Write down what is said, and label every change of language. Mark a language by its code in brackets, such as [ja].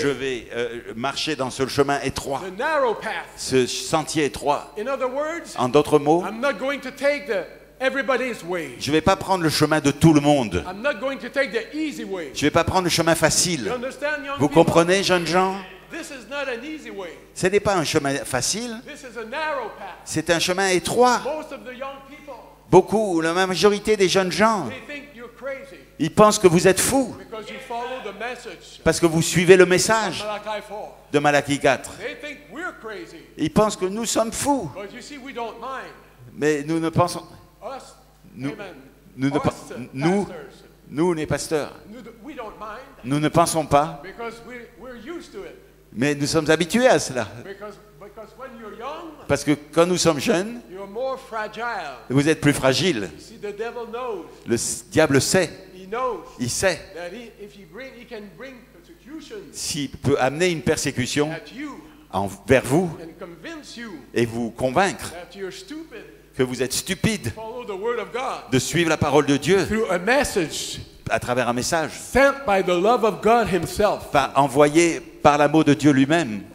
[fr] Je vais marcher dans ce chemin étroit, [en] The narrow path. [fr] ce sentier étroit. [en] In other words, [fr] En d'autres mots, [en] I'm not going to take the everybody's way. [fr] je ne vais pas prendre le chemin de tout le monde. [en] I'm not going to take the easy way. [fr] Je ne vais pas prendre le chemin [en] You [fr] facile. [en] understand, young [fr] Vous [en] people? [fr] comprenez, jeunes gens? [en] This is not an easy way. [fr] Ce n'est pas un chemin facile, [en] This is a narrow path. [fr] c'est un chemin étroit. [en] Most of the young people, [fr] Beaucoup, la majorité des jeunes gens, [en] they think you're crazy [fr] ils pensent que vous êtes fous [en] because you follow the message [fr] parce que vous suivez le message [en] of Malachi 4. [fr] de Malachie 4. [en] They think we're crazy. [fr] Ils pensent que nous sommes fous, [en] But you see, we don't mind. [fr] mais nous ne pensons... [en] Us, [fr] Nous- [en] amen. [fr] nous ne [en] Us, [fr] pa- nous- [en] pastors, [fr] Nous, les pasteurs, [en] we don't mind [fr] nous ne pensons pas, [en] because we're used to it. [fr] mais nous sommes habitués à cela. [en] Because when you're young, [fr] Parce que quand nous sommes jeunes, [en] you're more fragile. [fr] vous êtes plus fragiles. [en] See, the devil knows. [fr] Le diable sait, [en] He knows [fr] il sait [en] that he can bring persecution [fr] s'il peut amener une persécution [en] at you [fr] envers vous [en] and convince you [fr] et vous convaincre [en] that you're stupid. [fr] que vous êtes stupide [en] Follow the word of God [fr] de suivre la parole de Dieu [en] through a message [fr] à travers un message, [en] sent by the love of God Himself. [fr] envoyé par l'amour de Dieu lui-même,